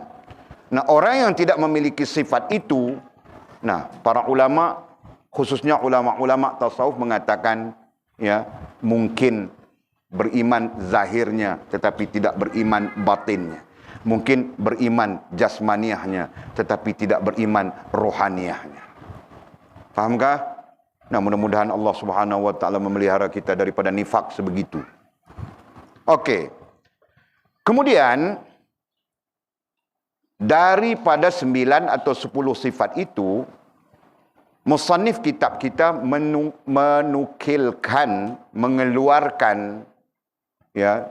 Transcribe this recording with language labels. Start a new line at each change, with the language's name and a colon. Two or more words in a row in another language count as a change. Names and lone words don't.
Malay: Nah, orang yang tidak memiliki sifat itu, nah, para ulama, khususnya ulama-ulama tasawuf mengatakan, ya, mungkin beriman zahirnya tetapi tidak beriman batinnya. Mungkin beriman jasmaniahnya tetapi tidak beriman rohaniahnya. Fahamkah? Nah, mudah-mudahan
Arabic: الله سبحانه وتعالى
Malay: memelihara kita daripada nifak sebegitu. Okey. Kemudian daripada 9 atau 10 sifat itu, musannif kitab kita menukilkan, mengeluarkan, ya.